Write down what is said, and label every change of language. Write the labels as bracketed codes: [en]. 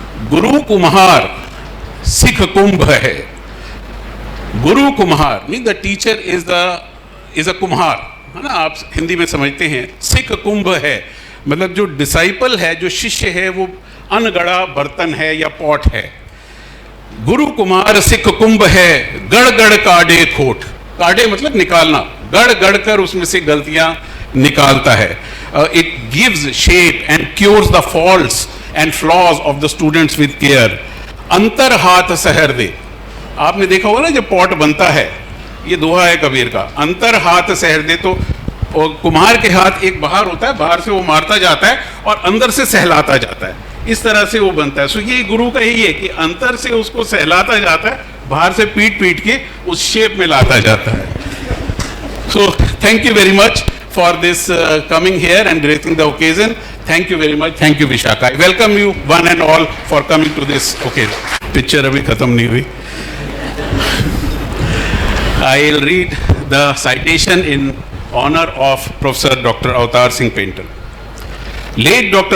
[en] Guru Kumar, Sikh Kumbh hai. Guru Kumar means the teacher is a Kumar, [hi] है ना, आप हिंदी में समझते हैं. सिख कुंभ है मतलब जो डिसाइपल है, जो शिष्य है, वो अनगढ़ा बर्तन है या पॉट है. गुरु कुमार सिख कुंभ है, गढ़ गढ़ काढ़े खोट. काढ़े मतलब निकालना, गढ़ गढ़ कर उसमें से गलतियां निकालता है. [en] It gives shape and cures the faults and flaws of the students with care. [hi] अंतर हाथ सहर दे. आपने देखा होगा ना जब पॉट बनता है, ये दोहा है कबीर का, अंतर हाथ सहर दे. तो कुम्हार के हाथ एक बाहर होता है, बाहर से वो मारता जाता है और अंदर से सहलाता जाता है, इस तरह से वो बनता है. सो ये गुरु का यही है कि अंदर से उसको सहलाता जाता है, बाहर से पीट पीट के उस शेप में लाता जाता है. [en] So thank you very much for this coming here and gracing the occasion. Thank you very much. Thank you, Vishaka. I welcome you one and all for coming to this occasion. [hi] Picture abhi khatam nahi hui. [en] I'll read the citation in honor of Professor Dr. Avatar Singh Paintal. Late Dr.